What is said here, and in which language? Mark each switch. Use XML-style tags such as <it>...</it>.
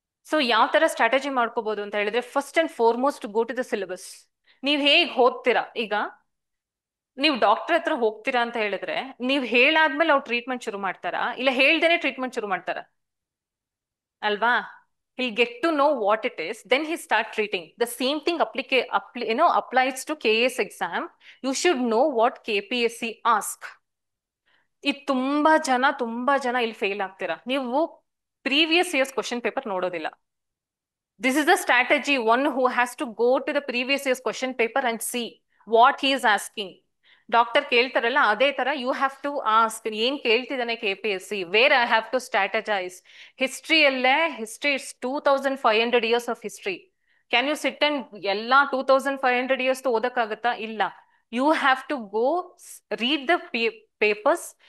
<kn>So ಯಾವ ತರ strategy ಮಾಡ್ಕೋಬಹುದು ಅಂತ ಹೇಳಿದ್ರೆ,</kn> <en>First and foremost go to the syllabus.</en> <kn>ನೀವ್ ಹೇಗ್ ಓದ್ತೀರಾ, ಈಗ ನೀವು ಡಾಕ್ಟರ್ ಹತ್ರ ಹೋಗ್ತೀರಾ ಅಂತ ಹೇಳಿದ್ರೆ, ನೀವ್ ಹೇಳಾದ್ಮೇಲೆ ಅವ್ರು ಟ್ರೀಟ್ಮೆಂಟ್ ಶುರು ಮಾಡ್ತಾರಾ, ಇಲ್ಲ ಹೇಳ್ದೇನೆ ಟ್ರೀಟ್ಮೆಂಟ್ ಶುರು ಮಾಡ್ತಾರಾ? ಅಲ್ವಾ?</kn> <en>He'll get to know what it is, then he start treating. The same thing applies to KS exam. You should know what KPSC ask.</en> <kn>ಇದು ತುಂಬಾ ಜನ ಇಲ್ಲಿ ಫೇಲ್ ಆಗ್ತೀರಾ, ನೀವು ಪ್ರೀವಿಯಸ್ ಇಯರ್ಸ್ ಕ್ವಶನ್ ಪೇಪರ್ ನೋಡೋದಿಲ್ಲ.</kn> <en>This is the strategy, one who has to go to the previous year's question paper and see what he is asking.</en> <kn>Doctor ಕೇಳ್ತಾರಲ್ಲ ಅದೇ ತರ</kn> <en>you have to ask,</en> <kn>ಏನ್ ಕೇಳ್ತಿದ್ದಾನೆ KPSC,</kn> <en>Where I have to strategize. ಹಿಸ್ಟ್ರಿಯಲ್ಲೇ history it's 2500 years of history. Can you sit and ಎಲ್ಲಾ 2500 years</en> <kn>ಓದಕ್ಕಾಗತ್ತಾ? ಇಲ್ಲ.</kn> <en>You have to go read the papers.</en>